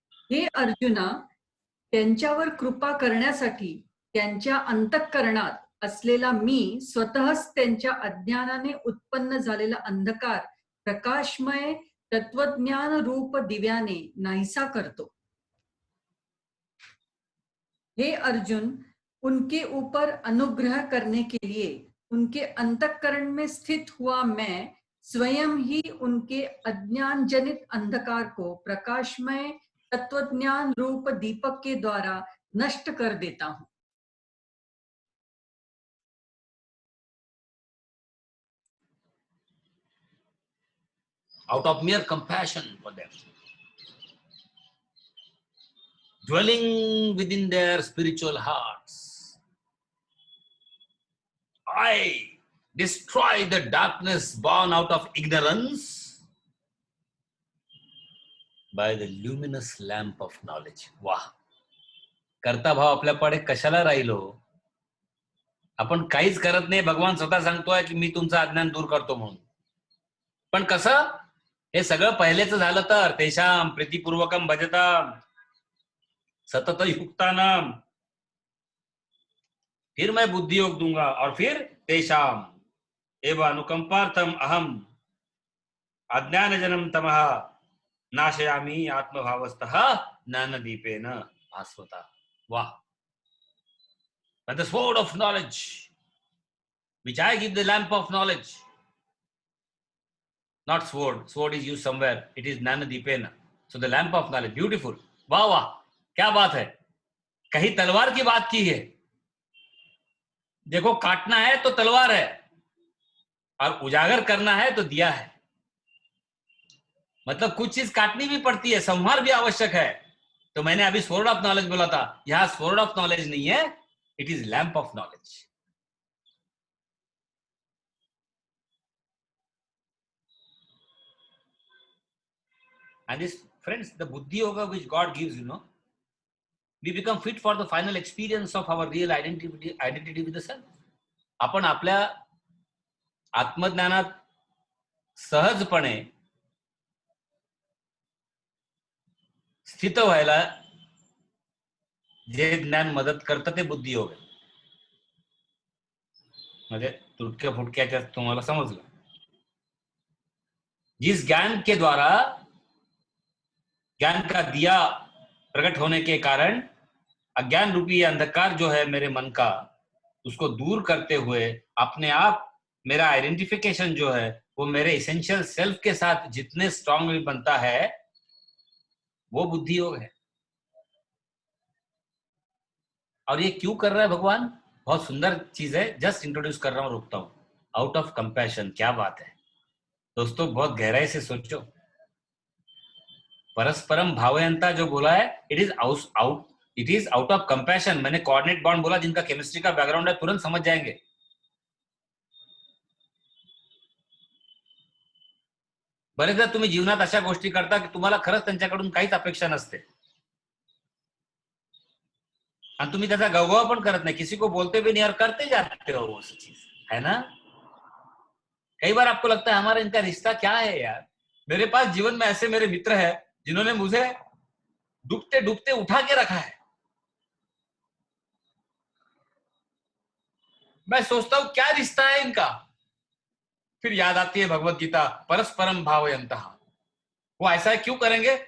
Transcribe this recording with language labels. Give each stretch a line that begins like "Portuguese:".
Marathi: हे अर्जुना, त्यांच्यावर कृपा करण्यासाठी त्यांच्या अंतःकरणात असलेला मी स्वतःच त्यांच्या अज्ञानाने उत्पन्न झालेला अंधकार प्रकाशमय तत्वज्ञान रूप दिव्याने नाहीसा करतो.
Hindi: हे अर्जुन, उनके ऊपर अनुग्रह करने के लिए उनके अंतःकरण में स्थित हुआ मैं स्वयं ही उनके अज्ञान जनित अंधकार को प्रकाशमय तत्वज्ञान रूप दीपक के द्वारा नष्ट कर देता हूं.
English: Out of mere compassion for them, dwelling within their spiritual hearts, I destroy the darkness born out of ignorance by the luminous lamp of knowledge.
Marathi: वाह, करता भाव आपल्याकडे कशाला राहिलो? आपण काहीच करत नाही. भगवान स्वतः सांगतोय की मी तुमचं अज्ञान दूर करतो म्हणून. पण कसं? हे सगळं पहिलेच झालं तर
Sanskrit: तेषाम प्रीतिपूर्वकम भजताम सतत युक्तानाम.
Hindi: फिर मैं बुद्धि योग दूंगा और फिर
Sanskrit: तेषाम एवं अनुकंपार्थम अहम अज्ञान जनम तमः नाशयामि आत्मभावस्थः ज्ञानदीपेन भास्वता. वाह.
English: By the sword of knowledge, which I give the lamp of knowledge. Not sword. Sword is used somewhere. It is ज्ञानदीपेन. So the lamp of knowledge.
Hindi: Beautiful. वाह वाह, क्या बात है. कहीं तलवार की बात की है. देखो, काटना है तो तलवार है, और उजागर करना है तो दिया है, मतलब कुछ चीज काटनी भी पड़ती है, संहार भी आवश्यक है। तो मैंने अभी स्वॉर्ड ऑफ नॉलेज बोला था, यहां स्वॉर्ड ऑफ नॉलेज नहीं है,
English: It is lamp of knowledge. And this, friends, the buddhi yoga which God gives, we become fit for the final experience of our real identity with the self.
Marathi: आपण आपल्या आत्मज्ञानात सहजपणे स्थित व्हायला जे ज्ञान मदत करतं ते बुद्धी योग आहे. म्हणजे तुटक्या फुटक्याच्या तुम्हाला समजलं.
Hindi: जिस ज्ञान के द्वारा ज्ञान का दिया प्रकट होने के कारण अज्ञान रूपी अंधकार जो है मेरे मन का, उसको दूर करते हुए अपने आप मेरा आइडेंटिफिकेशन जो है वो मेरे इसेंशियल सेल्फ के साथ जितने स्ट्रांगली बनता है वो बुद्धि योग है. और ये क्यों कर रहा है भगवान? बहुत सुंदर चीज है, जस्ट इंट्रोड्यूस कर रहा हूं, रुकता हूं.
English: out of compassion,
Hindi: क्या बात है दोस्तों, बहुत गहराई से सोचो.
Sanskrit: परस्परम भावयंता
Hindi: जो बोला है,
English: It is out of compassion.
Hindi: मैंने कोऑर्डिनेट बॉन्ड बोला, जिनका केमिस्ट्री का बैकग्राउंड है तुरंत समझ जाएंगे.
Marathi: बरेचदा तुम्ही जीवनात अशा गोष्टी करता की तुम्हाला खरंच त्यांच्याकडून काहीच अपेक्षा नसते और तुम्ही त्याचा गवगवा पण करत
Hindi: नहीं, किसी को बोलते भी नहीं और करते जाते हो वो चीज, है ना. कई बार आपको लगता है हमारा इनका रिश्ता क्या है यार. मेरे पास जीवन में ऐसे मेरे मित्र हैं जिन्होंने मुझे डूबते डूबते उठा के रखा है. मैं सोचता हूं क्या रिश्ता है इनका. फिर याद आती है भगवत गीता,
Sanskrit: परस्परम भावयन्तः.
Hindi: वो ऐसा क्यों करेंगे?